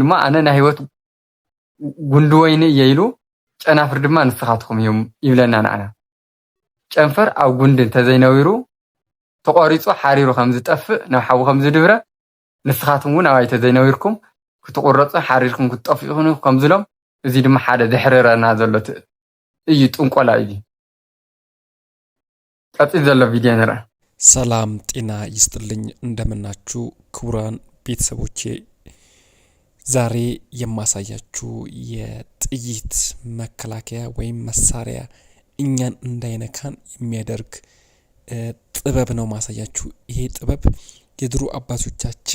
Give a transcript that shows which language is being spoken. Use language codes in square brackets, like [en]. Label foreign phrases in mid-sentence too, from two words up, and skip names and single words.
[ti] እሞ ኣነ ናይ ሂወት ጉንዲ ወይኒ እየ ኢሉ ጨናፍር ድማ ንስኻትኩም እዮም ይብለና ንኣና። ጨንፈር ኣብ ጉንዲ እንተዘይነቢሩ ተቆሪፁ ሓሪሩ ከም ዝጠፍእ ናብ ሓዊ ከም ዝድብረ ንስኻትኩም እውን ኣብይ ተዘይነቢርኩም ክትቁረፁ ሓሪርኩም ክትጠፍኡ ከም ዝሎም እዚ ድማ ሓደ ዝሕረረና ዘሎ እዩ ጥንቆላ እዩ። ቀፂል ዘሎ ቪድዮ ንርአ። [am] ሰላም ጤና ይስጥልኝ። እንደምናችሁ ክቡራን ቤተሰቦቼ፣ ዛሬ የማሳያችሁ የጥይት መከላከያ ወይም መሳሪያ እኛን እንዳይነካን የሚያደርግ ጥበብ ነው ማሳያችሁ። ይሄ ጥበብ የድሮ አባቶቻችን